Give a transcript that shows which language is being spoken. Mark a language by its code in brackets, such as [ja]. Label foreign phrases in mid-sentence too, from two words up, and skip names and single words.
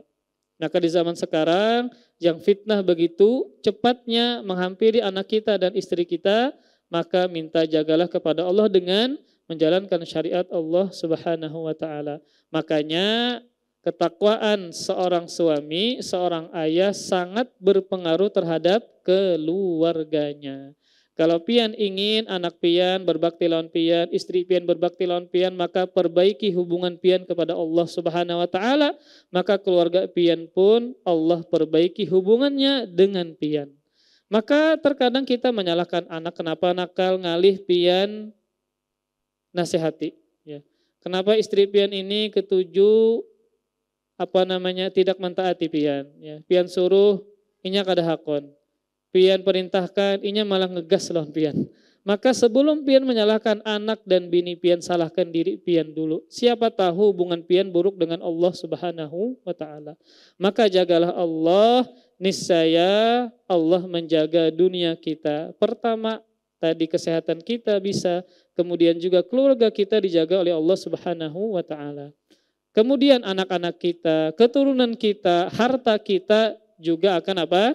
[id] Maka di zaman sekarang yang fitnah begitu cepatnya menghampiri anak kita dan istri kita, maka minta jagalah kepada Allah dengan menjalankan syariat Allah [ar] سبحانه وتعالى. [id] Makanya ketakwaan seorang suami, seorang ayah sangat berpengaruh terhadap keluarganya. Kalau pian ingin anak pian berbakti lawan pian, istri pian berbakti lawan pian, maka perbaiki hubungan pian kepada Allah [ar] سبحانه وتعالى, [id] maka keluarga pian pun Allah perbaiki hubungannya dengan pian. Maka terkadang kita menyalahkan anak, kenapa nakal, ngalih, pian nasihati ya. Kenapa istri pian ini ketujuh tidak mentaati pian ya. [bjn] Pian suruh inya kada hakon. Pian perintahkan inya malah ngegas lawan pian. [id] Maka sebelum pian menyalahkan anak dan bini pian, salahkan diri pian dulu. Siapa tahu hubungan pian buruk dengan Allah [ar] سبحانه وتعالى. [id] Maka jagalah Allah, niscaya Allah menjaga dunia kita. Pertama, tadi kesehatan kita bisa, kemudian juga keluarga kita dijaga oleh Allah [ar] سبحانه وتعالى. [id] Kemudian anak-anak kita, keturunan kita, harta kita juga akan apa?